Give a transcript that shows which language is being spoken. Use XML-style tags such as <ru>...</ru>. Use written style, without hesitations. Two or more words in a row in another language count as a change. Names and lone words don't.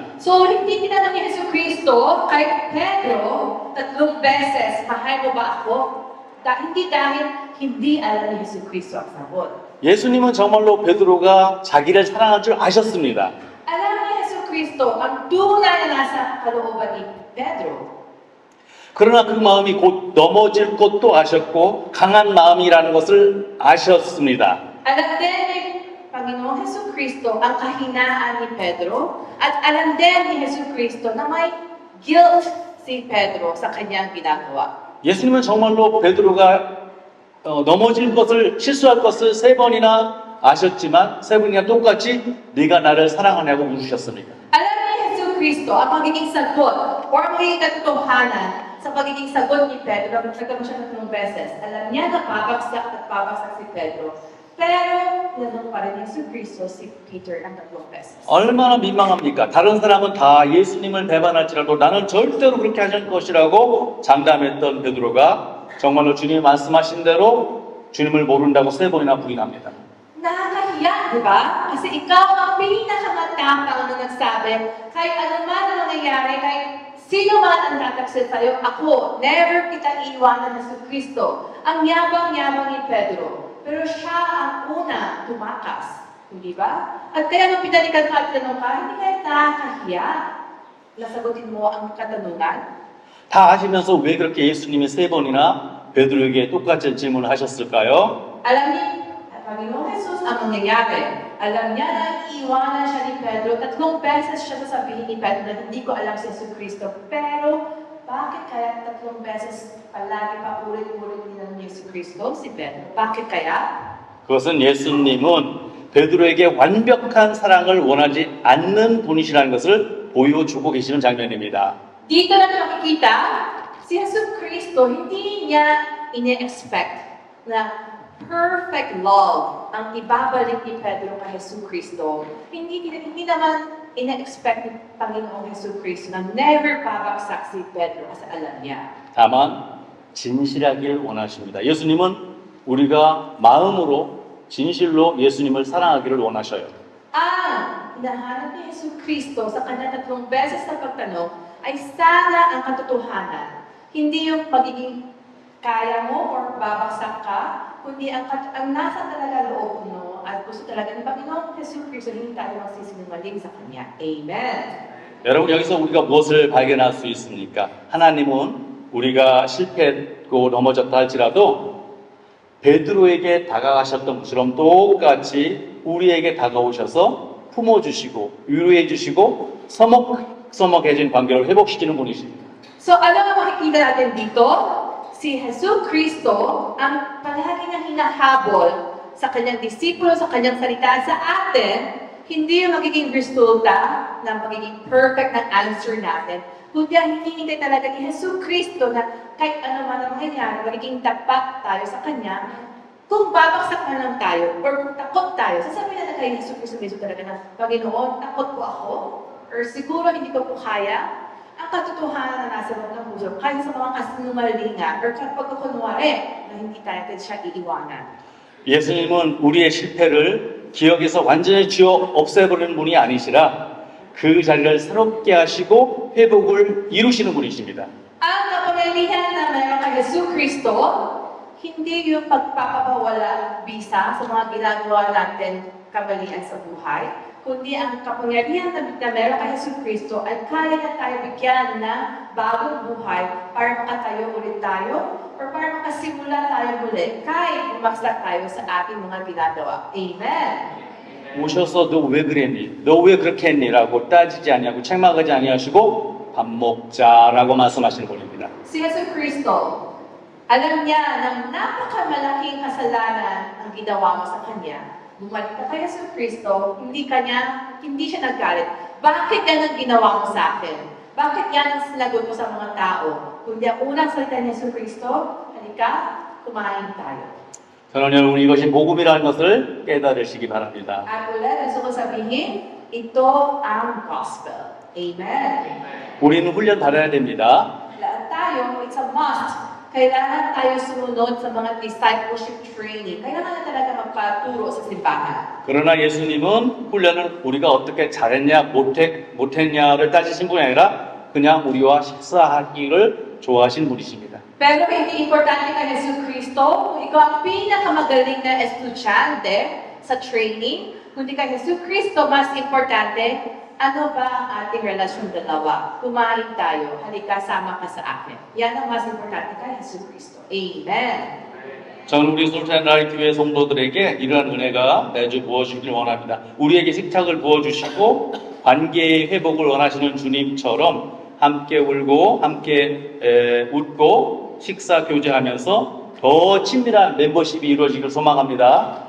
<tl>So, hindi tinanong ni Jesu Cristo kay Pedro 3 beses, mahal mo ba ako? Hindi dahil hindi alam ni Jesu Cristo ang sagot.</tl> <ko>예수님은 정말로 베드로가 자기를 사랑할 줄 아셨습니다.</ko> <tl>Alam ni Jesu Cristo ang tunay na nasa kalooban ni Pedro.</tl> <ko>그러나 그 마음이 곧 넘어질 것도 아셨고 강한 마음이라는 것을 아셨습니다.</ko> <tl>Alam din ni Panginoong Jesu Cristo ang kahinaan ni Pedro at alam din ni Jesu Cristo na may guilt si Pedro sa kanyang ginagawa.</tl> <ko>예수님은 정말로 베드로가 넘어질 것을 실수할 것을 3번이나 아셨지만 3번이나 똑같이 네가 나를 사랑하냐고 물으셨습니다.</ko> <tl>Alam ni Jesu Cristo ang magiging sagot o ang magiging katotohanan sa pagiging sagot ni Pedro. Nagtanong siya ng 3 beses. Alam niya na babagsak at babagsak si Pedro. Pero tinanong pa rin ni Jesu Cristo si Peter ang 3 beses.</tl> <ko>얼마나 민망합니까? 다른 사람은 다 예수님을 배반할지라도 나는 절대로 그렇게 하실 것이라고 장담했던 베드로가 정말로 주님이 말씀하신 대로 주님을 모른다고 3번이나 부인합니다.</ko> <tl>Nakakahiya, di ba? Kasi ikaw ang pinakamatapang na nagsabi, kahit anuman ang nangyayari, kahit sino man ang tataksil sa'yo, ako, never kita iiwanan ng Kristo. Ang yabang-yabang ni Pedro. Pero siya ang una tumakas. Hindi ba? At kaya nung pinalikan ka at tinanong ka, hindi kaya nakakahiya. Nasagutin mo ang katanungan.</tl> <ko>다 아시면서 왜 그렇게 예수님이 3번이나 베드로에게 똑같은 질문을 하셨을까요?</ko> <tl>Alam ni Panginoong Jesus ang nangyayari. Alam niya na iiwanan siya ni Pedro. 3 beses siya sasabihin ni Pedro na hindi ko alam si Jesus Cristo. Pero bakit kaya 3 beses palagi pa ulit-ulit nilang ni Jesus Cristo si Pedro? Bakit kaya?</tl> <ko>그것은 예수님은 베드로에게 완벽한 사랑을 원하지 않는 분이시라는 것을 보여주고 계시는 장면입니다.</ko> <tl>Dito natin makikita, si Jesus Cristo, hindi niya ine-expect na</tl> <en>perfect love</en> <tl>ang ibabalik ni Pedro kay Jesus Cristo. Hindi naman ine-expect ni Panginoong Jesus Cristo na never babagsak si Pedro kasi alam niya.</tl> <ko>다만 진실하길 원하십니다. 예수님은 우리가 마음으로 진실로 예수님을 사랑하기를 원하셔요.</ko> <tl>Ang hinahanap ni Jesus Cristo sa kanyang 3 beses na pagtanong ay sana ang katotohanan. Hindi yung pagiging kaya mo or babagsak ka, kundi ang nasa talaga loob mo at gusto talaga ni Panginoong Jesus Cristo hindi tayo magsisinungaling sa Kanya. Amen.</tl> <ko>여러분 여기서 우리가 무엇을 발견할 수 있습니까? 하나님은 우리가 실패했고 넘어졌다 할지라도 베드로에게 다가가셨던 것처럼 똑같이 우리에게 다가오셔서 품어주시고 위로해주시고 서먹서먹해진 관계를 회복시키는 분이십니다.</ko> <tl>So ano ang makikita natin dito? Si Jesus Cristo ang palagi niyang hinahabol sa kanyang disipulo, sa kanyang salita sa atin, hindi yung magiging resulta ng magiging perfect ng answer natin, kundi ang hinihintay talaga ni Jesus Cristo na kahit ano man ang mangyayari, magiging tapat tayo sa Kanya. Kung babagsak na lang tayo, or kung takot tayo, sasabihin na kay Jesus Cristo mismo talaga na, Panginoon, takot po ako, or siguro hindi ko po kaya. Ang katotohanan na nasa loob ng puso, kahit sa mga kasinungalingan, or kapag kunwari, na hindi tayo siya iiwanan.</tl> <ko>예수님은 우리의 실패를 기억에서 완전히 지워 없애버리는 분이 아니시라 그 자리를 새롭게 하시고 회복을 이루시는 분이십니다.</ko> <tl>Ang kapangyarihan na meron kay Jesus Cristo, hindi yung pagpapawala bisa sa mga ginagawa natin kamalian sa buhay, kundi ang kapangyarihan na meron kay Jesus Cristo ay kaya na tayo bigyan ng bagong buhay para makatayo ulit tayo or para makasimula tayo muli kahit bumagsak tayo sa ating mga ginagawa. Amen!</tl> <ko>오셔서 너 왜 그랬니? 너 왜 그렇게 했니? 라고 따지지 아니하고 책망하지 아니하시고 밥 먹자라고 말씀하시는 분입니다.</ko> <tl>Si Jesus Cristo, alam niya na napakamalaking kasalanan ang ginawa mo sa Kanya. Bumalik ka kay Jesus Cristo, hindi siya naggalit. Bakit yan ang ginawa mo sa akin? Bakit yan ang sinagot mo sa mga tao? Kundi ang unang salita ni Jesus Cristo, halika, kumain tayo.</tl> <ko>저는 여러분 이것이 복음이라는 것을 깨달으시기 바랍니다.</ko> <tl>At ulit, gusto ko sabihin, ito ang gospel. Amen.</tl> <ko>우리는 훈련 받아야 됩니다.</ko> <tl>Lahat tayo,</tl> <en>it's a must.</en> <tl>Kailangan tayo sumunod sa mga</tl> <en>discipleship training.</en> <tl>Kailangan na talaga magpaturo sa simbahan.</tl> <ko>그러나 예수님은 훈련을 우리가 어떻게 잘했냐 못했냐를 따지신 분이 아니라 그냥 우리와 식사하기를 좋아하신 분이십니다.</ko> <tl>Pero hindi importante kay Jesus Cristo kung ikaw ang pinakamagaling na estudyante sa training, kundi kay Jesus Cristo mas importante, ano ba ang ating relasyon dalawa? Kumain tayo, halika sama ka sa akin. Yan ang mas importante kay Jesus Cristo. Amen.</tl> <ko>저는 우리 솔찬라이 교회 성도들에게 이러한 은혜가 매주 부어주길 원합니다. 우리에게 식탁을 부어주시고 관계의 회복을 원하시는 주님처럼 함께 울고 함께 웃고 식사 교제하면서 더 친밀한 멤버십이 이루어지길 소망합니다.</ko>